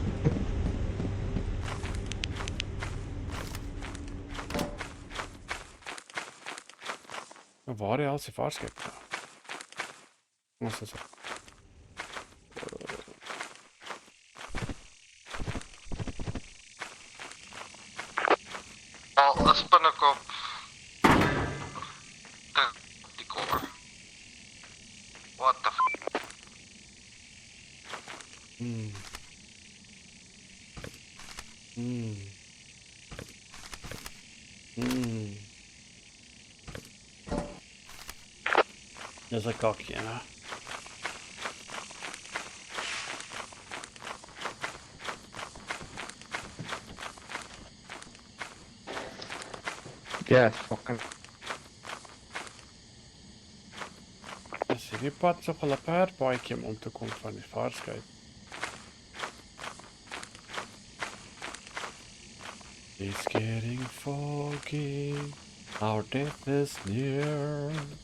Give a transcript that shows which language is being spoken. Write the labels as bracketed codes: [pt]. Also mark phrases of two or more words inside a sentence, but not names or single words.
[af] Maar waar die hel is die [en] fire escape? [af] Ons is Al 'n spinnekop. Die core. [en] What the f... [af] Dis 'n kakkie, né? [en] Yes, fucking. [af] Dis hierdie pad so 'n perdpaadjie om te kom van die [en] fire escape. It's getting foggy, our death is near.